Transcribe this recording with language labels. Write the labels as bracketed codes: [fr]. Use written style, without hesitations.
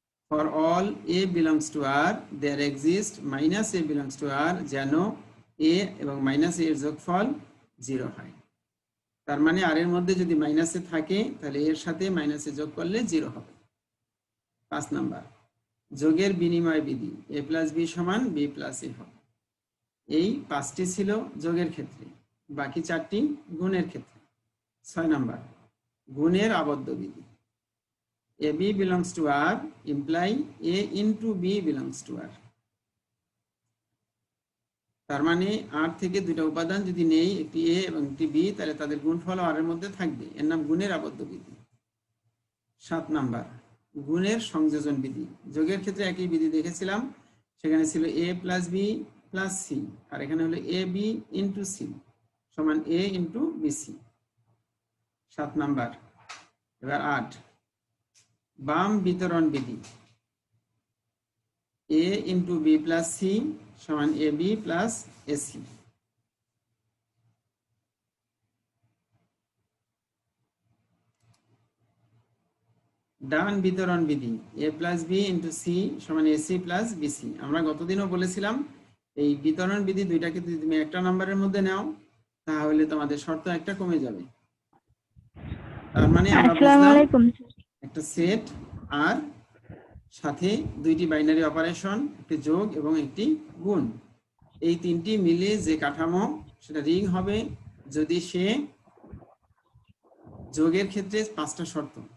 [en] For all a belongs to R, there exists minus a belongs to R [bn] যেন a এবং minus a এর যোগফল 0 হয়। তার মানে আর এর মধ্যে যদি মাইনাস এ থাকে তাহলে এর সাথে মাইনাস এ যোগ করলে 0 হবে। 5 নাম্বার, যোগের বিনিময় বিধি a প্লাস b সমান b প্লাস a হবে। এই 5টি ছিল যোগের ক্ষেত্রে, বাকি 4টি গুণের ক্ষেত্রে। 6 নাম্বার, গুণের আবদ্ধ বিধি। [en] AB belongs to R imply A into B belongs to R। [bn] তার মানে R থেকে 2টা উপাদান যদি নেই, একটি A এবং একটি B, তাহলে তাদের গুণফল R এর মধ্যে থাকবে, এর নাম গুণের আবদ্ধ বিধি। 7 নাম্বার, গুণের সংযোজন বিধি। যোগের ক্ষেত্রে একই বিধি দেখেছিলাম, সেখানে ছিল A plus B plus C, আর এখানে হলো AB into C সমান A into BC। 7 নাম্বার। এবার 8, বাম বিতরণ বিধি। [en] A into B plus C সমান AB plus AC। [bn] ডান বিতরণ বিধি। [en] A plus B into C সমান AC plus BC। [bn] আমরা গতদিনও বলেছিলাম এই বিতরণ বিধি দুইটাকে যদি তুমি একটা নাম্বারের মধ্যে নাও তাহলে তোমাদের শর্ত একটা কমে যাবে। তার মানে আমরা বুঝলাম একটা সেট আর সাথে 2টি বাইনারি অপারেশন, একটি যোগ এবং একটি গুণ, এই 3টি মিলে যে কাঠামো সেটা রিং হবে যদি সে যোগের ক্ষেত্রে 5টা শর্ত।